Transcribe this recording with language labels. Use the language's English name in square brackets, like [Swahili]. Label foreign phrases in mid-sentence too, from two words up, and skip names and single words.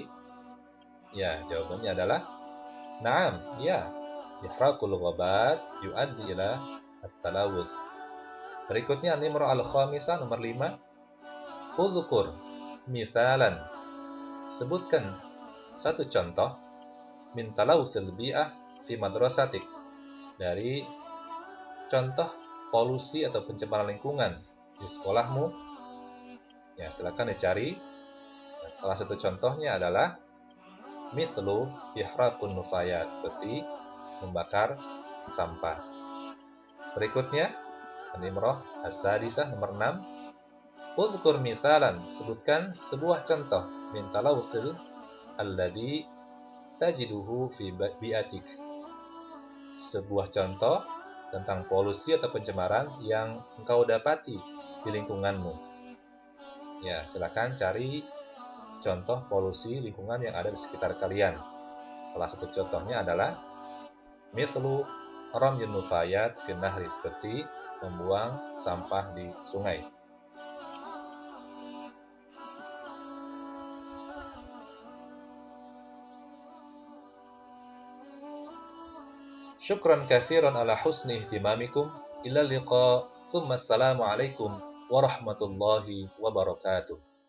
[Indonesian] Ya, jawabannya adalah na'am, ya. [Arabic] إحراق الغابات يؤدي إلى التلوث. [Indonesian] Berikutnya [Arabic] النمرة الخامسة. [Indonesian] Nomor 5. [Arabic] اذكر مثالا, [Indonesian] sebutkan satu contoh, [Arabic] من تلوث البيئة في مدرستك, [Indonesian] dari contoh polusi atau pencemaran lingkungan di sekolahmu. Ya, silakan dicari. Salah satu contohnya adalah [Arabic] مثل إحراق النفايات, [Indonesian] seperti membakar sampah. Berikutnya [Arabic] النمرة السادسة. [Indonesian] Nomor 6. [Arabic] اذكر مثالا, [Indonesian] sebutkan sebuah contoh, [Arabic] من التلوث الذي تجده في بيئتك, [Indonesian] sebuah contoh tentang polusi atau pencemaran yang engkau dapati di lingkunganmu. Ya, silakan cari contoh polusi lingkungan yang ada di sekitar kalian. Salah satu contohnya adalah [Arabic] مثل رمي النفايات في النهر, [Indonesian] seperti membuang sampah di sungai. [Arabic] شكرا كثيرا على حسن اهتمامكم. إلى اللقاء. ثم السلام عليكم ورحمة الله وبركاته.